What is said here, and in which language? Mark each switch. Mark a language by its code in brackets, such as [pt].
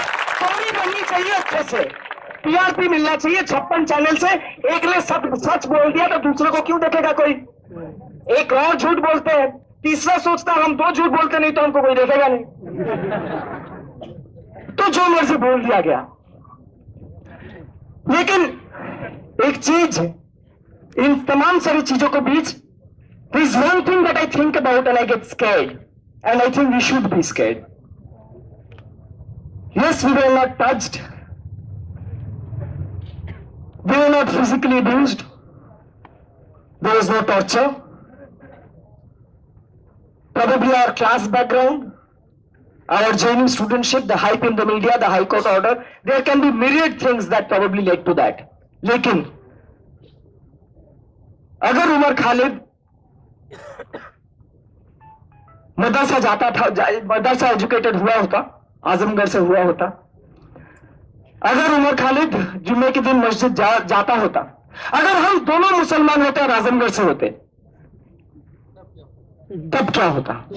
[hi] Story बननी चाहिए अच्छे से, TRP मिलना चाहिए 56 चैनल से। एक ने सच बोल दिया तो दूसरे को क्यों देखेगा कोई? एक और झूठ बोलते हैं, तीसरा सोचता हम 2 झूठ बोलते नहीं तो हमको कोई देखेगा नहीं, तो जो मर्जी बोल दिया गया। लेकिन एक चीज, इन तमाम सारी चीजों के बीच, [en] there is one thing that I think about and I get scared, and I think we should be scared. Yes, we were not touched, we were not physically abused, there was no torture, probably our class background, our JNU studentship, the hype in the media, the High Court order, there can be myriad things that probably led to that. [hi] लेकिन अगर उमर खालिद मदरसा जाता था, मदरसा educated हुआ होता, आजमगढ़ से हुआ होता, अगर उमर खालिद जुम्मे के दिन मस्जिद जाता होता, अगर हम दोनों मुसलमान होते और आजमगढ़ से होते, तब क्या होता?